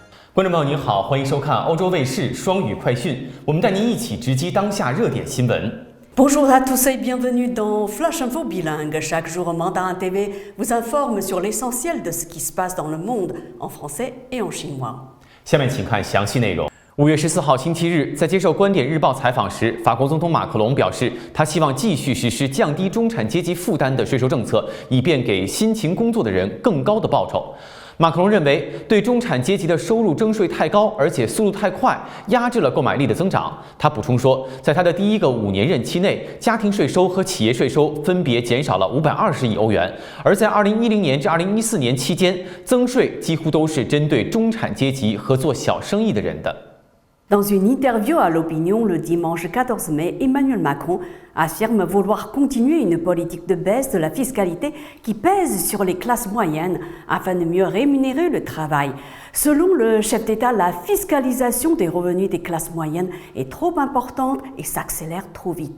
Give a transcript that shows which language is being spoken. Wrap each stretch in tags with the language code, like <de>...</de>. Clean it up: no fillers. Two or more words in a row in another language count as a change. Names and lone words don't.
<zh>观众朋友您好，欢迎收看欧洲卫视双语快讯，我们带您一起直击当下热点新闻。</zh> <fr>Bonjour à tous et bienvenue dans Flash Info Bilingue. Chaque jour, Mandarin TV vous informe sur l'essentiel de ce qui se passe dans le monde en français et en chinois.</fr> <zh>下面请看详细内容。5月14号星期日，在接受《观点日报》采访时，法国总统马克龙表示，他希望继续实施降低中产阶级负担的税收政策，以便给辛勤工作的人更高的报酬。马克龙认为，对中产阶级的收入征税太高，而且速度太快，压制了购买力的增长。他补充说，在他的第一个5年任期内，家庭税收和企业税收分别减少了520亿欧元，而在2010年至2014年期间，增税几乎都是针对中产阶级和做小生意的人的。</zh> <fr>Dans une interview à l'Opinion le dimanche 14 mai, Emmanuel Macron affirme vouloir continuer une politique de baisse de la fiscalité qui pèse sur les classes moyennes afin de mieux rémunérer le travail. Selon le chef d'État, la fiscalisation des revenus des classes moyennes est trop importante et s'accélère trop vite.</fr>